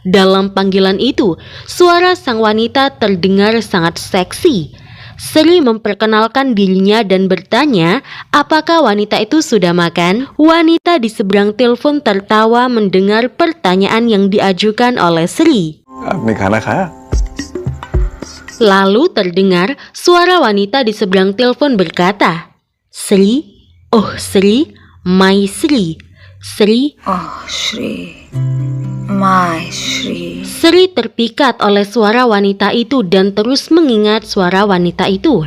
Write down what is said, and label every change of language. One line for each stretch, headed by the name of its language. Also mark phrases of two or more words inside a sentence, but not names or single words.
Indonesian: Dalam panggilan itu, suara sang wanita terdengar sangat seksi. Sri memperkenalkan dirinya dan bertanya apakah wanita itu sudah makan. Wanita di seberang telepon tertawa mendengar pertanyaan yang diajukan oleh Sri.
Hindi: आपने खाना खाया?
Indonesian: Lalu terdengar suara wanita di seberang telepon berkata, Sri, oh Sri,
English: my Sri, Sri. Oh Shri, my Shri.
Indonesian: Sri terpikat oleh suara wanita itu dan terus mengingat suara wanita itu.